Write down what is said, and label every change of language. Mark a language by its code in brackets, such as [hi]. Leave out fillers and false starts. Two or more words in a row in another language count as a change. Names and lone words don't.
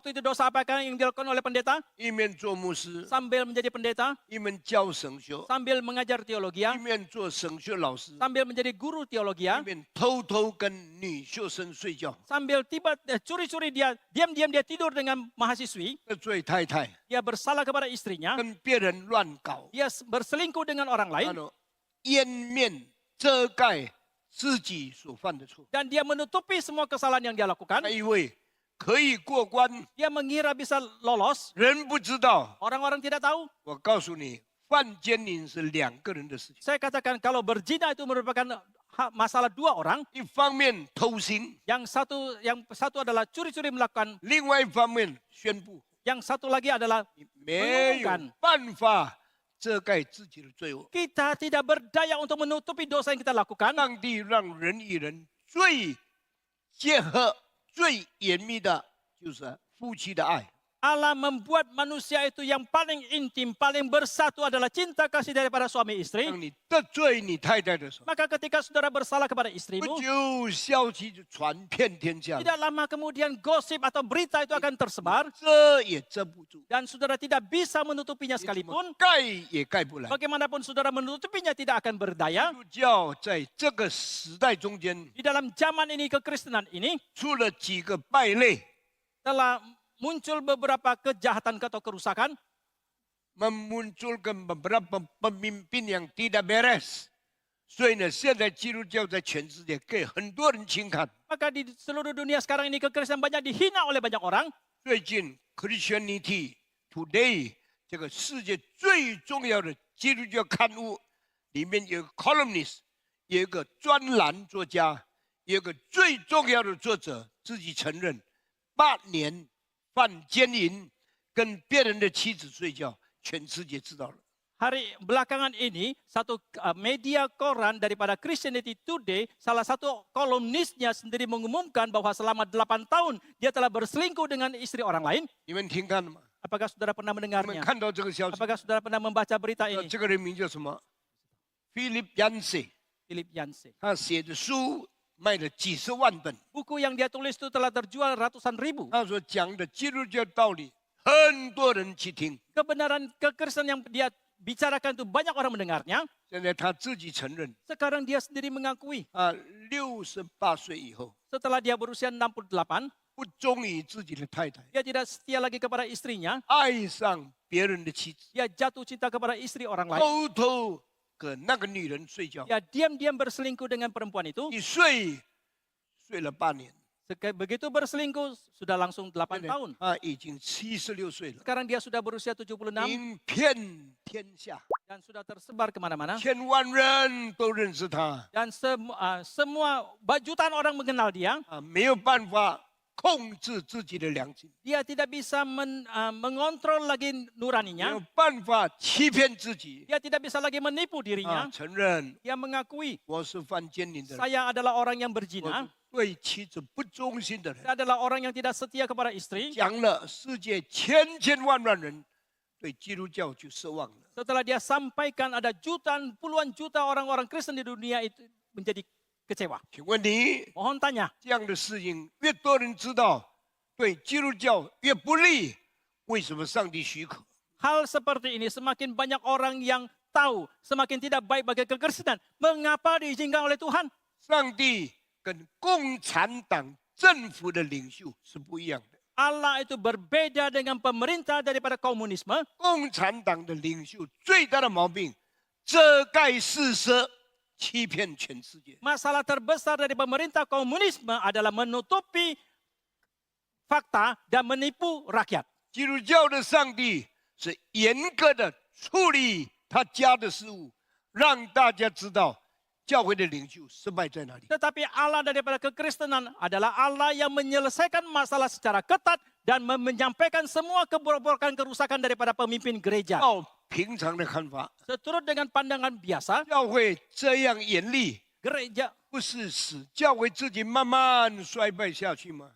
[id] Waktu itu dosa apakah yang dilakukan oleh pendeta? [zh] 一面做牧师， [id] Sambil menjadi pendeta, [zh] 一面教神学， [id] sambil mengajar teologi, [zh] 一面做神学老师， [id] sambil menjadi guru teologi, [zh] 一面偷偷跟女学生睡觉。 [id] sambil curi-curi dia, diam-diam dia tidur dengan mahasiswi. [zh] 这罪太太 [id] Dia bersalah kepada istrinya, [zh] 跟别人乱搞， [id] dia berselingkuh dengan orang [zh] 那 [id] lain, [zh] 种掩面遮盖自己所犯的错。 [id] dan dia menutupi semua kesalahan yang dia lakukan. [zh] 那一位可以过关， [id] Dia mengira bisa lolos, [zh] 人不知道。 [id] orang-orang tidak tahu. [zh] 我告诉你，犯奸淫是两个人的事情。 [id] Saya katakan kalau berzina itu merupakan masalah dua orang. [zh] 一方面偷腥， [id] Yang satu adalah curi-curi melakukan, [zh] 另外一方面宣布 [id] yang satu lagi adalah [zh] 你没有办法遮盖自己的罪恶。 [id] kita tidak berdaya untuk menutupi dosa yang kita lakukan. [zh] 上帝让人与人最结合、最严密的，就是夫妻的爱。 [id] Allah membuat manusia itu yang paling intim, paling bersatu adalah cinta kasih daripada suami istri. [zh] 当你得罪你太太的时候， [id] Maka ketika saudara bersalah kepada [zh] 不 [id] istrimu, [zh] 久消息就传遍天下了， [id] tidak lama kemudian gosip atau berita itu akan tersebar. [zh] 遮也遮不住， [id] Dan saudara tidak bisa menutupinya [zh] 怎么 [id] sekalipun. [zh] 盖也盖不来。 [id] Bagaimanapun saudara menutupinya tidak akan berdaya. [zh] 基督教在这个时代中间， [id] Di dalam zaman ini, kekristenan ini [zh] 出了几个败类， [id] telah muncul beberapa kejahatan atau kerusakan. memunculkan beberapa pemimpin yang tidak beres。 [zh] 所以呢，现在基督教在全世界给很多人轻看。 [id] Maka di seluruh dunia sekarang ini kekristenan banyak dihina oleh banyak orang. [zh] 最近 Christianity Today 这个世界最重要的基督教刊物里面有个 columnist， 有一个专栏作家，有一个最重要的作者自己承认，8年犯奸淫，跟别人的妻子睡觉，全世界知道了。 [id] Hari belakangan ini, satu media koran daripada Christianity Today, salah satu kolumnisnya sendiri mengumumkan bahwa selama 8 tahun dia telah berselingkuh dengan istri orang lain. [zh] 你们听看了吗？ [id] Apakah saudara pernah [zh] 你们 [id] mendengarnya? [zh] 看到这个消息？ [id] Apakah saudara pernah membaca berita ini? [zh] 这个人名叫什么 ？Philip Yancey， [id] Philip Yancey. [zh] 他写的书卖了几十万本。 [id] Buku yang dia tulis itu telah terjual ratusan ribu. [zh] 他所讲的基督教道理，很多人去听。 [id] Kebenaran kekristenan yang dia bicarakan itu banyak orang mendengarnya. [zh] 现在他自己承认， [id] Sekarang dia sendiri mengakui [zh] 68 岁以后 [id] setelah dia berusia 68, [zh] 不忠于自己的太太， [id] dia tidak setia lagi kepada istrinya. [zh] 爱上别人的妻子， [id] Dia jatuh cinta kepada istri orang lain. [zh] 偷偷跟那个女人睡觉， [id] Dia diam-diam berselingkuh dengan perempuan itu. [zh] 一睡了8年， [id] Begitu berselingkuh, sudah langsung 8 [zh] 现在 [id] tahun. [zh] 他已经76岁了， [id] Sekarang dia sudah berusia 76 [zh] 名遍天下， [id] dan sudah tersebar kemana-mana. [zh] 千万人都认识他， [id] Dan semua jutaan orang mengenal dia. [zh] 没有办法控制自己的良心， [id] Dia tidak bisa mengontrol lagi [zh] 没 [id] nuraninya. [zh] 有办法欺骗自己， [id] Dia tidak bisa lagi menipu dirinya. [zh] 承认 [id] Dia mengakui, [zh] 我是犯奸淫的人， [id] saya adalah orang yang [zh] 我 [id] berzina. [zh] 是对妻子不忠心的人。 [id] Saya adalah orang yang tidak setia kepada istri. [zh] 讲了，世界千万人对基督教就失望了。 [id] Setelah dia sampaikan, ada jutaan, puluhan juta orang-orang Kristen di dunia itu menjadi kecewa. [zh] 请问你 [id] Mohon tanya, [zh] 这样的事情越多人知道，对基督教越不利，为什么上帝许可？ [id] hal seperti ini semakin banyak orang yang tahu, semakin tidak baik bagi kekristenan. Mengapa diizinkan oleh Tuhan? [zh] 上帝跟共产党政府的领袖是不一样的。 [id] Allah itu berbeda dengan pemerintah daripada komunisme. [zh] 共产党的领袖最大的毛病，遮盖事实，欺骗全世界。 [id] Masalah terbesar dari pemerintah komunisme adalah menutupi fakta dan menipu rakyat. [zh] 基督教的上帝是严格的处理他家的事务，让大家知道教会的领袖失败在哪里。 [id] Tetapi Allah daripada kekristenan adalah Allah yang menyelesaikan masalah secara ketat dan menyampaikan semua kebobrokan kerusakan daripada pemimpin gereja. [zh] 照平常的看法， [id] Seturut dengan pandangan biasa, [zh] 教会这样严厉， [id] gereja [zh] 不是使教会自己慢慢衰败下去吗？